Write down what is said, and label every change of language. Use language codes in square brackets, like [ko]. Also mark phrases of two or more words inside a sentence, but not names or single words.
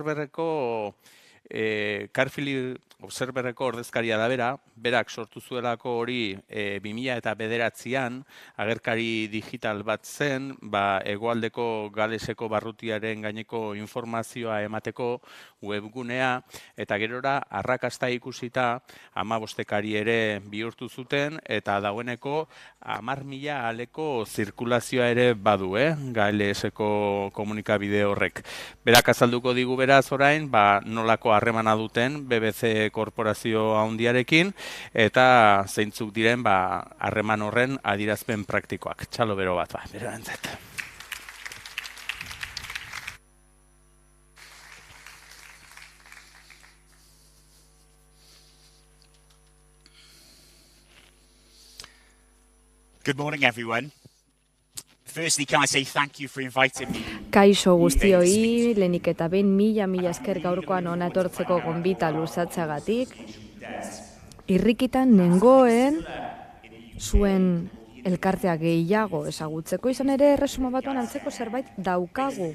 [eu] Observerreko ordezkaria da berak sortu zuelako hori 2009an agerkari digital bat zen, hegoaldeko Galeseko barrutiaren gaineko informazioa emateko webgunea, eta gerora arrakasta ikusita 15 ere bihurtu zuten, eta dagoeneko 10.000 aleko zirkulazioa ere badu, Galeseko komunikabide horrek. Berak azalduko digu beraz orain, nolako harremana duten BBC korporazio handiarekin, eta zeintzuk diren harreman horren adierazpen praktikoak. Txalo bero bat, berantzat. [en] Good morning, everyone. Firstly, can I say thank you for inviting me. [eu] Kaixo guztioi, lehenik eta behin mila esker gaurkoan hona etortzeko gonbita luzatzagatik. Irrikitan nengoen zuen elkartea gehiago ezagutzeko, izan ere erresuma batuan antzeko zerbait daukagu.